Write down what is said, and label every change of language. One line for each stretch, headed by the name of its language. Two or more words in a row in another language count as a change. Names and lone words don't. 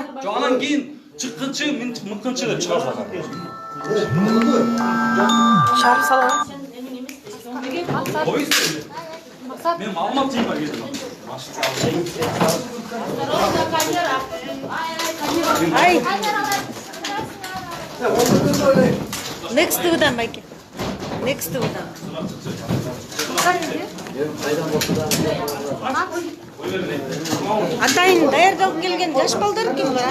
Kyrgyz: Жок, анан кийин чыккынчы, мыккынчы деп чыгарып атат. Шаар салам. Койсуз. Мен маалымат жыйынга келдим. Ай.
English: Next to them, Mike. Next to them.
Kyrgyz: Атайын даярдалып келген жаш балдар ким бар?